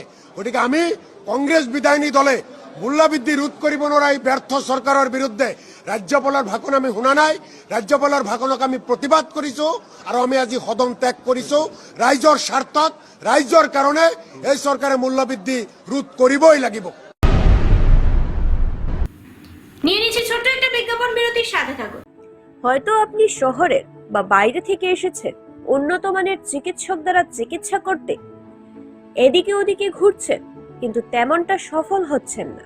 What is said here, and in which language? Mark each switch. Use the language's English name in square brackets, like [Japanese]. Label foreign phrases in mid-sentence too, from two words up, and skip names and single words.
[Assamese] গতিকে আমি কংগ্ৰেছ বিধায়িনী দলে মূল্যবৃদ্ধি ৰোধ কৰিব নোৱাৰা এই ব্যৰ্থ চৰকাৰৰ বিৰুদ্ধে ৰাজ্যপালৰ ভাষণ আমি শুনা নাই। ৰাজ্যপালৰ ভাষণক আমি প্ৰতিবাদ কৰিছোঁ আৰু আমি আজি সদন ত্যাগ কৰিছোঁ। ৰাইজৰ স্বাৰ্থত, ৰাইজৰ কাৰণে এই চৰকাৰে মূল্যবৃদ্ধি ৰোধ কৰিবই লাগিব। [Bangla] নিয়ে নিচ্ছি ছোট্ট একটা বিজ্ঞাপন বিরতির সাথে থাকুন। হয়তো আপনি শহরের বা বাইরে থেকে এসেছেন উন্নত মানের চিকিৎসক দ্বারা চিকিৎসা করতে, এদিকে ওদিকে ঘুরছেন কিন্তু তেমনটা সফল হচ্ছেন না।